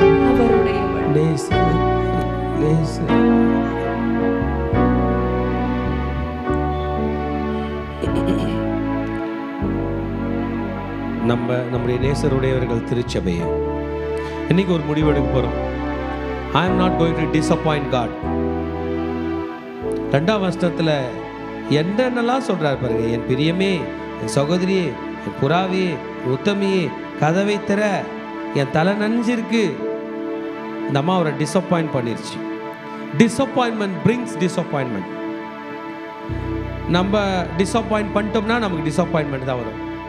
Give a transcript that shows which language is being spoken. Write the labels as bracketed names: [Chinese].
[Tamil] அவருடையவர். நேசரே, நேசரே. நம்முடைய நேசருடையவர்கள் திருச்சபையை இன்னைக்கு ஒரு முடிவு எடுக்க போறோம். [English] I am not going to disappoint God. [Tamil] 2ஆம் வசனத்துல என்னென்னலாம் சொல்றாரு பாருங்க. என் பிரியமே, என் சகோதரியே, என் புறாவே, உத்தமியே, கதவை திற. என் தலை நனைஞ்சிருக்கு. இந்த அம்மா அவரை டிசப்பாயிண்ட் பண்ணிருச்சு. Disappointment brings disappointment. நம்ம டிசப்பாயிண்ட் பண்ணிட்டோம்னா நமக்கு டிசப்பாயின்மெண்ட் தான் வரும்.